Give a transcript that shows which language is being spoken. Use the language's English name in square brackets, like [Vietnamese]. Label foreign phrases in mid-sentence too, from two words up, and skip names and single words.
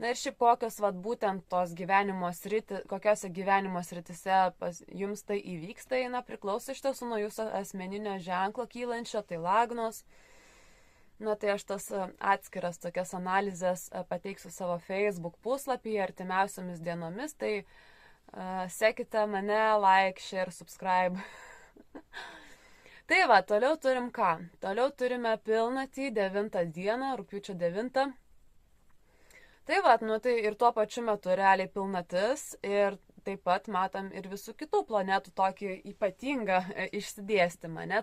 [Lithuanian] Na ir šiaip kokios būtent tos kokiose gyvenimo sritise jums tai įvyksta, priklauso iš tiesų nuo jūsų asmeninio ženklo kylančio, tai lagnos. Na tai aš tas atskiras tokias analizės pateiksiu savo Facebook puslapyje artimiausiomis dienomis, tai sekite mane, [English] like, share, subscribe. [Lithuanian] Tai toliau turim ką? Toliau turime pilnatį 9 dieną, rugpjūčio 9. Tai tai ir tuo pačiu metu realiai pilnatis ir taip pat matom ir visų kitų planetų tokį ypatingą išsidėstymą, ne?